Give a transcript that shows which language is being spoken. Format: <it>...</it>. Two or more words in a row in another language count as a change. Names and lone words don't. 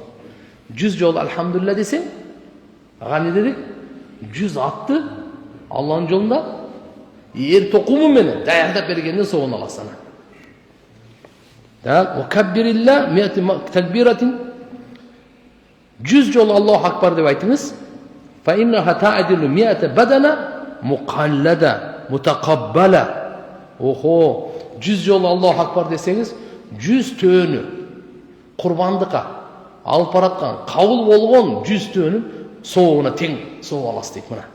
<ky>100 жолу алхамдулилла десең, ага не дедик? 100 атты Алланын жолунда эр токуму менен даярдап бергенден соогун аласың.</ky> <ar>وكبر الله مائة تكبيرة.</ar> <ky>100 жолу</ky> <ar>الله أكبر</ar> <ky>деп айтыңыз.</ky> <ar>فإنها تعدل مائة بدنة مقلدة متقبلة.</ar> <ky>Охо, 100 жолу</ky> <ar>الله أكبر</ar> <ky>десеңиз, 100 төөнү курбандыкка алып бараткан, кабыл болгон 100 төөнүн соогуна тең сооп аласыз дейт мына.</ky>